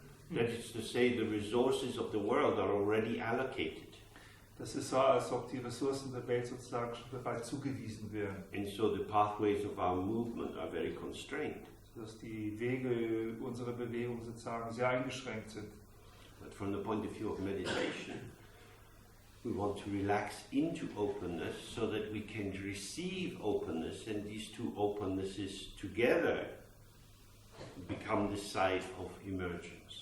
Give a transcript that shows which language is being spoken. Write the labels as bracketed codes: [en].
[en] That is to say, the resources of the world are already allocated. [de] Das ist so, als ob die Ressourcen der Welt sozusagen schon bereits zugewiesen wären. [en] And so the pathways of our movement are very constrained. [de] Sodass die Wege unserer Bewegung sozusagen sehr eingeschränkt sind. [en] But from the point of view of meditation, we want to relax into openness so that we can receive openness, and these two opennesses together become the site of emergence.